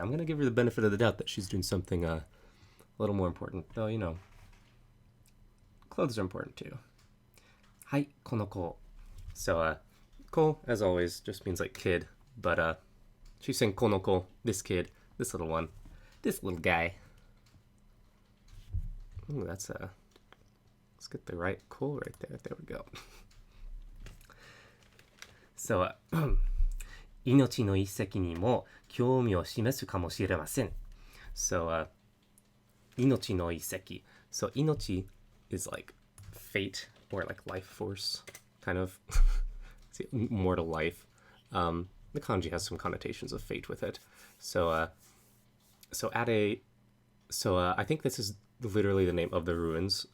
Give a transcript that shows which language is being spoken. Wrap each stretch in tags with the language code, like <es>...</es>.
<en>I'm gonna give her the benefit of the doubt that she's doing something a little more important, though, you know. Clothes are important too.</en> <ja>Hai, kono ko.</ja> <en>So, ko, as always, just means like kid, but she's saying</en> <ja>kono ko,</ja> <en>this kid, this little one, this little guy. Ooh, that's let's get the right ko right there. There we go.</en> <ja>So, 命の一石にも興味を示すかもしれません. So, 命の一石.</ja> <en>So, 命 is like fate or like life force, kind of. Mortal life. The kanji has some connotations of fate with it. So, I think this is literally the name of the ruins.</en>